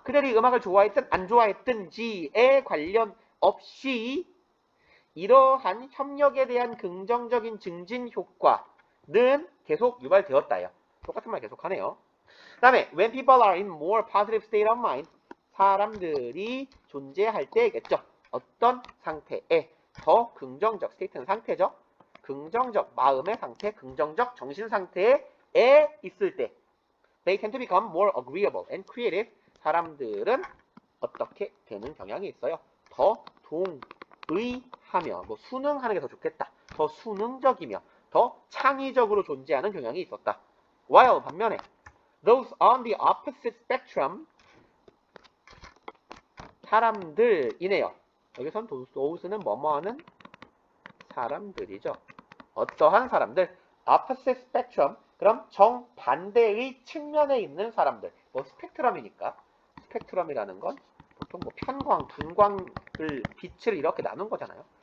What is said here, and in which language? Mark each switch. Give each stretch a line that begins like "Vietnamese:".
Korean: 그들이 음악을 좋아했든 안 좋아했든지에 관련 없이 이러한 협력에 대한 긍정적인 증진 효과는 계속 유발되었다요. 똑같은 말 계속하네요.
English: 그 다음에 when people are in more positive state of mind
Korean: 사람들이 존재할 때겠죠. 어떤 상태에 더 긍정적 스테이트는 상태죠. 긍정적 마음의 상태, 긍정적 정신 상태에 있을 때
English: they tend to become more agreeable and creative
Korean: 사람들은 어떻게 되는 경향이 있어요. 더 동의하며 뭐 순응하는 게 더 좋겠다. 더 수능적이며 더 창의적으로 존재하는 경향이 있었다.
English: while
Korean: 반면에
English: those on the opposite spectrum
Korean: 사람들이네요. 여기선 those는 뭐뭐하는 사람들이죠. 어떠한 사람들 opposite spectrum 그럼 정반대의 측면에 있는 사람들 뭐 스펙트럼이니까 스펙트럼이라는 건 보통 뭐 편광, 분광을 빛을 이렇게 나눈 거잖아요.